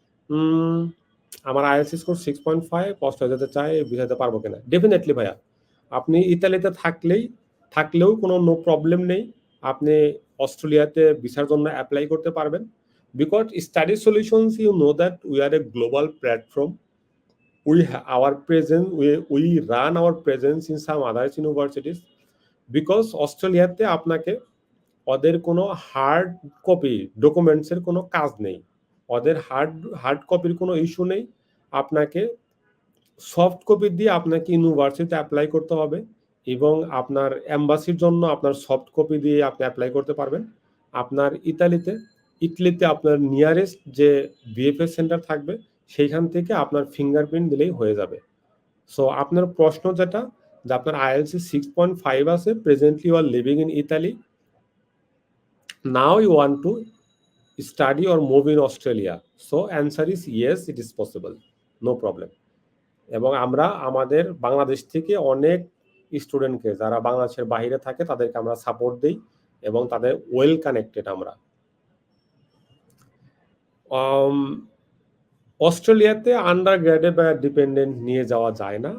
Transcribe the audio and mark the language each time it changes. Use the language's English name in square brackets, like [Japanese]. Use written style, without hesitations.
[Bangla] উম আমার IELTS score 6.5, Australia যেতে চাই, ভিসাতে পারবো কিনা? ডেফিনিটলি ভাইয়া। আপনি ইতালিতে থাকলেও কোনো প্রবলেম নেই। আপনি অস্ট্রেলিয়াতে ভিসার জন্য এপ্লাই করতে পারবেন। [English] Because study solutions, you know that we are a global platform. Our presence, we run our presence in some other universities. [Bangla] Because অস্ট্রেলিয়াতে আপনাকে ওদের কোনো হার্ড কপি ডকুমেন্টসের কোনো কাজ নেই। ওদের হার্ড কপির কোনো ইস্যু নেই। আপনাকে সফট কপি দিয়ে আপনাকে ইউনিভার্সিটিতে অ্যাপ্লাই করতে হবে, এবং আপনার এম্বাসির জন্য আপনার সফট কপি দিয়ে আপনি অ্যাপ্লাই করতে পারবেন। আপনার ইটালিতে আপনার নিয়ারেস্ট যে বিএফএস সেন্টার থাকবে, সেইখান থেকে আপনার ফিঙ্গারপ্রিন্ট দিলেই হয়ে যাবে। সো আপনার প্রশ্ন যেটা, যে আপনার IELTS 6.5 আছে, [English] Presently you are living in Italy, now you want to study or move in Australia. So answer is yes, it is possible, no problem. [Bangla] এবং আমরা আমাদের বাংলাদেশ থেকে অনেক স্টুডেন্টকে, যারা বাংলাদেশের বাইরে থাকে, তাদেরকে আমরা সাপোর্ট দিই এবং তাদের ওয়েল কানেক্টেড আমরা। অস্ট্রেলিয়াতে আন্ডার গ্র্যাডে বা ডিপেন্ডেন্ট নিয়ে যাওয়া যায় না।